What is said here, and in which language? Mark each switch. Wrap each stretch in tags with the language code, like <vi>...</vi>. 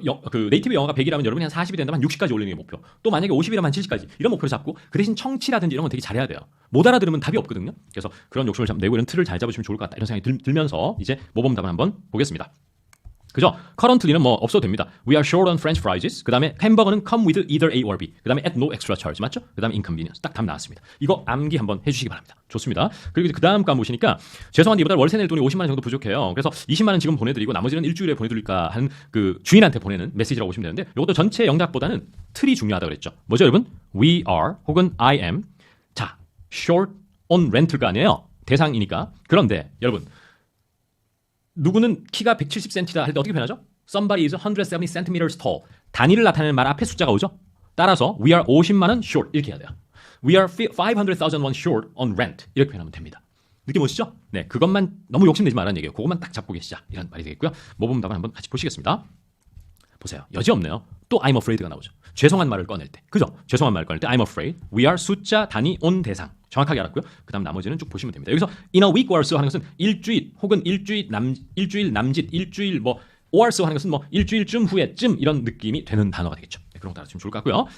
<ko>그 네이티브 영어가 100이라면 여러분이 한 40이 된다면 한 60까지 올리는 게 목표. 또 만약에 50이라면 한 70까지 이런 목표를 잡고 그 대신 청취라든지 이런 건 되게 잘해야 돼요. 못 알아들으면 답이 없거든요. 그래서 그런 욕심을 내고 이런 틀을 잘 잡으시면 좋을 것 같다 이런 생각이 들면서 이제 모범 답을 한번 보겠습니다. 그죠? currently는 뭐 없어도 됩니다.</ko> <en>We are short on French fries.</en> <ko>그 다음에 햄버거는</ko> <en>come with either A or B. 그 다음에 at no extra charge.</en> <ko>맞죠? 그 다음에 inconvenience. 딱 답 나왔습니다. 이거 암기 한번 해주시기 바랍니다. 좋습니다. 그리고 그 다음 거 보시니까 죄송한데 이번 달 월세 낼 돈이 50만 원 정도 부족해요. 그래서 20만 원 지금 보내드리고 나머지는 일주일에 보내드릴까 하는 그 주인한테 보내는 메시지라고 보시면 되는데 이것도 전체 영작보다는 틀이 중요하다고 그랬죠. 뭐죠 여러분?</ko> <en>We are</en> <ko>혹은</ko> <en>I am.</en> <ko>자, short on rental가 아니에요. 대상이니까. 그런데 여러분 누구는 키가 170cm다 할 때 어떻게 표현하죠?</ko> <en>Somebody is 170 centimeters tall.</en> <ko>단위를 나타내는 말 앞에 숫자가 오죠? 따라서 we are 50만 원 short 이렇게 해야 돼요.</ko> <en>We are 500,000 won short on rent</en> <ko>이렇게 표현하면 됩니다. 느낌 오시죠? 네, 그것만 너무 욕심내지 말라는 얘기예요. 그것만 딱 잡고 계시자 이런 말이 되겠고요. 모범답안 한번 같이 보시겠습니다. 보세요. 여지없네요. 또 I'm afraid가 나오죠. 죄송한 말을 꺼낼 때. 그죠? 죄송한 말을 꺼낼 때 I'm afraid. We are 숫자, 단위, on 대상. 정확하게 알았고요. 그 다음 나머지는 쭉 보시면 됩니다. 여기서</ko> <en>in a week or so</en> <ko>하는 것은 일주일 혹은 일주일 남짓, 일주일 뭐 or so 하는 것은 뭐 일주일쯤 후에쯤 이런 느낌이 되는 단어가 되겠죠. 네, 그런 거 따라주시면 좋을 것 같고요.</ko>